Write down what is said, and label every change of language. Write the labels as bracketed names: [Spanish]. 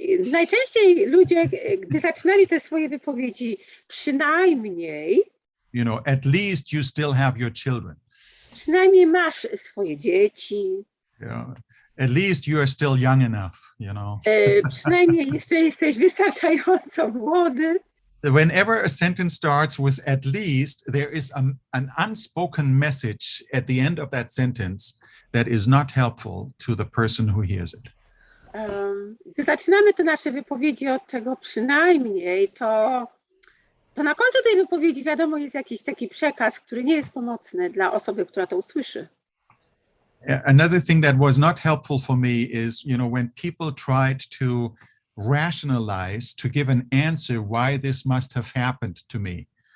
[Polish] Najczęściej ludzie, gdy zaczynali te swoje wypowiedzi, przynajmniej, [English] At least you still have your children. [Polish] Przynajmniej masz swoje dzieci. [English] Yeah. At least you are still young enough, [Polish] Przynajmniej jeszcze jesteś wystarczająco młody. [English] Whenever a sentence starts with at least, there is an unspoken message at the end of that sentence that is not helpful to the person who hears it. [Polish] Gdy zaczynamy te nasze wypowiedzi od tego przynajmniej, to na końcu tej wypowiedzi wiadomo jest jakiś taki przekaz, który nie jest pomocny dla osoby, która to usłyszy. [English] Another thing that was not helpful for me is, when people tried to rationalize, to give an answer why this must have happened to me.